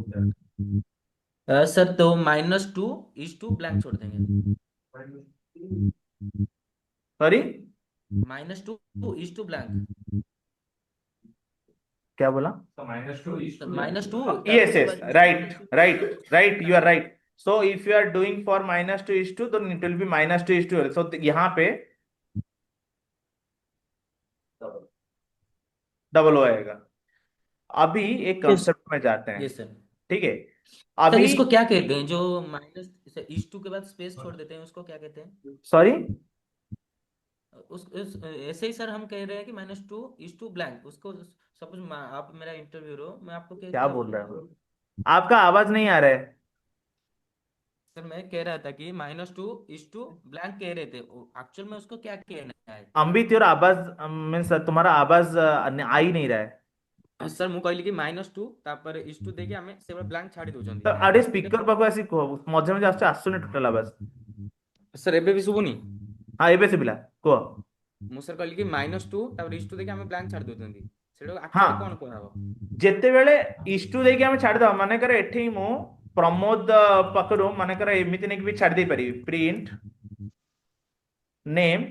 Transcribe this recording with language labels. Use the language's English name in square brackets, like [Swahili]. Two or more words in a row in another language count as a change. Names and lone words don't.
[Hindi] सर तो -2 ब्लैंक छोड़ देंगे। सॉरी -2 ब्लैंक। क्या बोला। [English] तो -2 is two [Hindi] -2 yes उसके yes बाद [English] right you are right. So if you are doing for -2 then it will be -2 so [Hindi] यहाँ पे डबल हो आएगा। अभी एक यस। कंसेप्ट में जाते हैं। ये सर। ठीक है। सर अभी इसको क्या कहते हैं जो -2 के बाद स्पेस छोड़ देते हैं उसको क्या कहते हैं? सॉरी ऐसे ही सर हम कह रहे हैं कि -2 ब्लैंक उसको सपोज आप मेरा इंटरव्यू हो मैं आपको क्या क्या क्या बोल रहे बोलूंगा? हो। आपका आवाज नहीं आ रहा है। सर मैं कह रहा था कि -2 ब्लैंक कह रहे थे एक्चुअल में उसको क्या कहना है? अंबित योर आवाज मीन्स तुम्हारा आवाज आ ही नहीं रहा है। [Odia] सर ମୁଁ କହିଲି କି -2 ତାପରେ ଇଷ୍ଟୁ ଦେଇକି ଆମେ ସେଭଳି ବ୍ଲାଙ୍କ ଛାଡି ଦଉଛନ୍ତି ତ ଆଡେ ସେଇଟା ସ୍ପିକର ପାଖକୁ ଆସି କୁହ ମଝିରେ ମଝିରେ ଆସୁନି ଟୋଟାଲ ଆବାଜ। ସାର୍ ଏବେ ବି ଶୁଭୁନି? ହଁ ଏବେ ଶୁଭିଲା କୁହ। ମୁଁ ସାର୍ କହିଲି କି -2 ତାପରେ ଇଷ୍ଟୁ ଦେଇକି ଆମେ ବ୍ଲାଙ୍କ ଛାଡି ଦଉଛନ୍ତି ସେଇଟା ହଁ ଆକ୍ଚୁଆଲି କଣ କୁହାହବ? ଯେତେବେଳେ ଇଷ୍ଟୁ ଦେଇକି ଆମେ ଛାଡ଼ିଦବା ମନେକର ଏଠି ମୁଁ ପ୍ରମୋଦ ପାଖରୁ ମନେକର ଏମିତି ନେଇକି ବି ଛାଡ଼ି ଦେଇ ପାରିବି [English] print name